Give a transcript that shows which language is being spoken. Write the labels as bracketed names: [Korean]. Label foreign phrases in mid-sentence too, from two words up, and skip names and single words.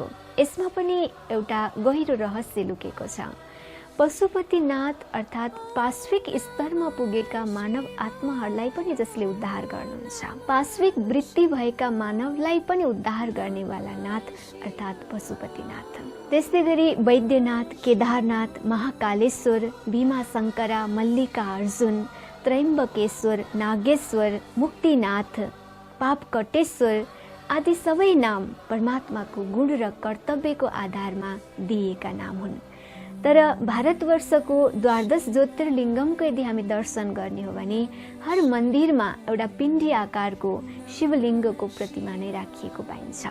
[Nepali] यसमा पनि एउटा गहिरो रहस्य लुकेको छ। पशुपतिनाथ अर्थात् पाश्विक स्तरमा पुगेका मानव आत्माहरूलाई पनि जसले उद्धार गर्नुहुन्छ, पाश्विक वृत्ति भएका मानवलाई पनि उद्धार गर्नेवाला नाथ अर्थात् पशुपतिनाथ। त्यस्तै गरी वैद्यनाथ, केदारनाथ, महाकालेश्वर, भीमाशङ्करा, मल्लिकार्जुन, त्रयम्बकेश्वर, नागेश्वर, मुक्तिनाथ, पापकटेश्वर आदि सबै नाम परमात्माको गुण र कर्तव्यको आधारमा दिएका नाम हुन्। तर भारतवर्षको 12 ज्योतिर्लिङ्गमको यदि हामी दर्शन गर्ने हो भने हर मन्दिरमा एउटा पिण्डी आकारको शिवलिङ्गको प्रतिमा नै राखिएको पाइन्छ।